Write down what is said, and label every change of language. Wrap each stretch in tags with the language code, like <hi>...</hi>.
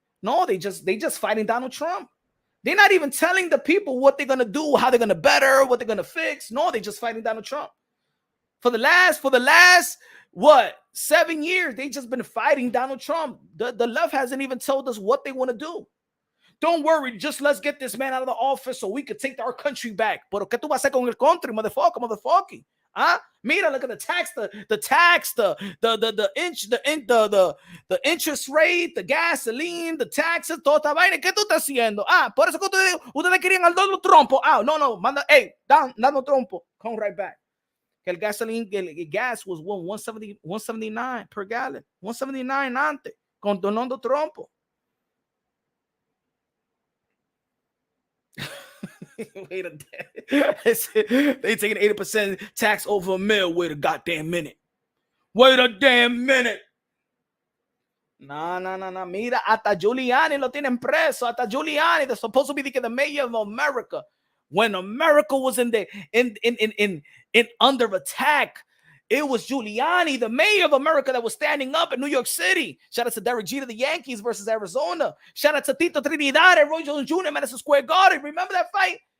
<en>No, they just fighting Donald Trump. They're not even telling the people what they're gonna do, how they're gonna better, what they're gonna fix. No, they just fighting Donald Trump. For the last what 7 years, they just been fighting Donald Trump. The left hasn't even told us what they want to do. Don't worry, just let's get this man out of the office so we could take our country back.</en> <es>Pero ¿qué tú vas a hacer con el country,</es> <en>motherfucker? Huh?</en> <es>Mira,</es> <en>look at the tax, the interest rate, the gasoline, the taxes,</en> <es>toda esta vaina. ¿Qué tú estás haciendo? Por eso que ustedes querían al Donald Trump. No, manda,</es> <en>hey, Donald Trump, come right back. El gasoline, el gas was 179 per gallon.</en> <es>179 antes, con Donald Trump.</es> <en>Wait a minute. They taking 80% tax over a mill. Wait a goddamn minute. Wait a damn minute. No.</en> <es>Mira, hasta Giuliani lo tienen preso.</es> <en>Hasta Giuliani, they're supposed to be the mayor of America. When America was in under attack, it was Giuliani, the mayor of America, that was standing up in New York City. Shout out to Derek Jeter, the Yankees versus Arizona. Shout out to Tito Trinidad and Roy Jones Jr. Madison Square Garden. Remember that fight?</en>